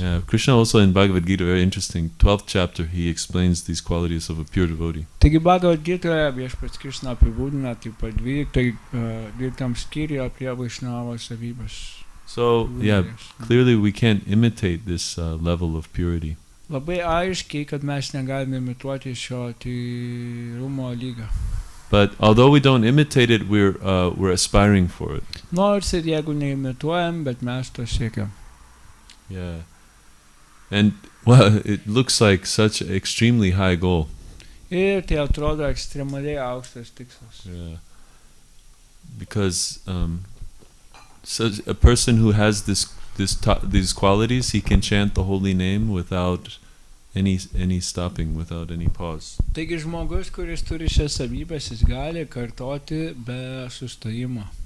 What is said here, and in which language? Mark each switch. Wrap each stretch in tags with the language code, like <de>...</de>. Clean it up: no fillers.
<en>Yeah, Krishna also in Bhagavad Gita, very interesting, 12th chapter, he explains these qualities of a pure devotee.</en> <lt>Taigi Bhagavad Gitoje viešpats Krishna apibūdina taip pat 12 skyriuje apie Vaishnavo savybes.</lt> <en>So, yeah, clearly we can't imitate this level of purity.</en> <lt>Labai aiškiai, kad mes negalime imituoti šio tyrumo lygio.</lt> <en>But although we don't imitate it, we're aspiring for it.</en> <lt>Nors ir jeigu neimituojam, bet mes to siekiam.</lt> <en>Yeah. And, well, it looks like such an extremely high goal.</en> <lt>Ir tai atrodo ekstremaliai aukštas tikslas.</lt> <en>Yeah. Because so a person who has these qualities, he can chant the holy name without any stopping, without any pause.</en> <lt>Taigi žmogus, kuris turi šias savybes, jis gali kartoti be sustojimo.</lt>